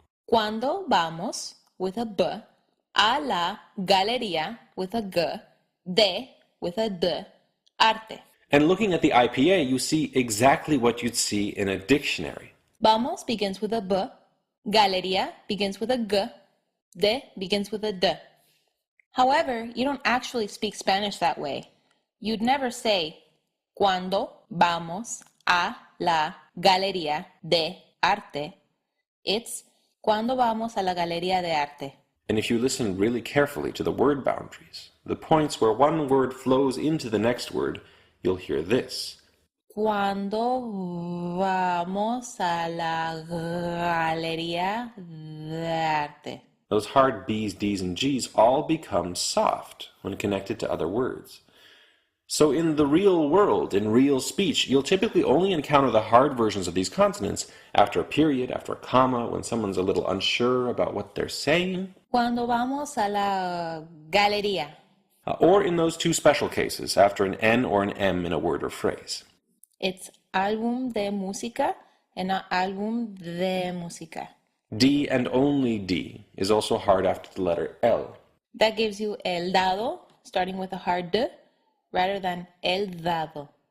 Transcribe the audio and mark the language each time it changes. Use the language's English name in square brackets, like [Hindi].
[Spanish] Cuando vamos, [English] with a B, [Spanish] a la galería, [English] with a G, de, with a D, arte. And looking at the IPA, you see exactly what you'd see in a dictionary. Vamos begins with a B, galería begins with a G, de begins with a D. However, you don't actually speak Spanish that way. You'd never say, [Spanish] cuando vamos a la galería de arte. [English] It's [Spanish] cuando vamos a la galería de arte. [English] And if you listen really carefully to the word boundaries, the points where one word flows into the next word, you'll hear this. [Spanish] Cuando vamos a la galería de arte. [English] Those hard B's, D's, and G's all become soft when connected to other words. So in the real world, in real speech, you'll typically only encounter the hard versions of these consonants after a period, after a comma, when someone's a little unsure about what they're saying. [Spanish] Cuando vamos a la galería. [English] Or in those 2 special cases, after an N or an M in a word or phrase. It's [Spanish] álbum de música [English] and not [Spanish] álbum de música. [English] D and only D is also hard after the letter L. That gives you el dado, starting with a hard D, rather than el dado.